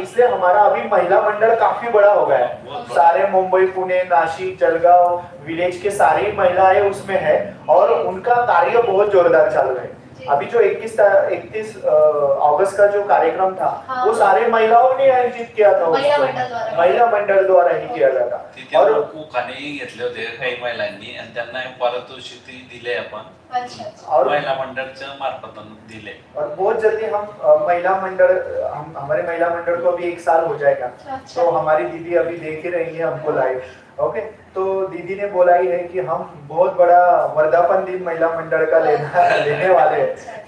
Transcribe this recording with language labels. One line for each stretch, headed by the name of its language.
Hindi: इसलिए हमारा अभी महिला मंडल काफी बड़ा हो गया है. सारे मुंबई, पुणे, नासिक, जलगांव विलेज के सारी महिलाएं उसमें है और उनका कार्य बहुत जोरदार चालू है. अभी जो 31 अगस्त का जो कार्यक्रम था हाँ. वो सारे महिलाओं ने आयोजित किया था. महिला मंडल द्वारा ही किया जाता.
Marathi: तिथे
Hindi: और
Marathi: उखाणेही घेतले होते काही महिलांनी आणि त्यांना पारितोषिक दिले आपण.
Hindi: अच्छा.
Marathi: और महिला मंडळच्या मार्फत दिले.
Hindi: और बहुत जल्दी हम महिला मंडल, हम हमारे महिला मंडल को अभी 1 साल हो जाएगा. अच्छा. तो हमारी दीदी अभी देख ही रही है हमको लाइव. ओके. तो दीदी ने बोला ही है कि हम बहुत बड़ा वर्धापन दिन महिला मंडल का लेने वाले हैं.